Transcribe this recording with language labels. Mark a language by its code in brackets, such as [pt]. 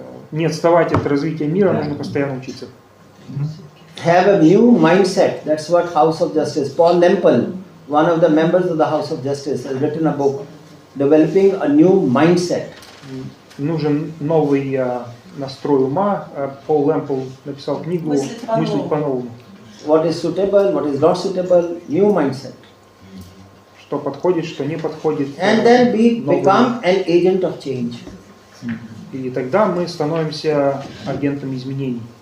[ru] не отставать от развития мира, нужно постоянно учиться. [en] Have a new mindset. That's what House of Justice. Paul Lempel, one of the members of the House of Justice, has written a book, Developing a New Mindset. [ru] Нужен новый настрой ума. Пол Лэмпл написал книгу «Мыслить по-новому». [en] What is suitable, what is not suitable, new mindset. [ru] Что подходит, что не подходит. [en] And then we become an agent of change. [ru] И тогда мы становимся агентом изменений.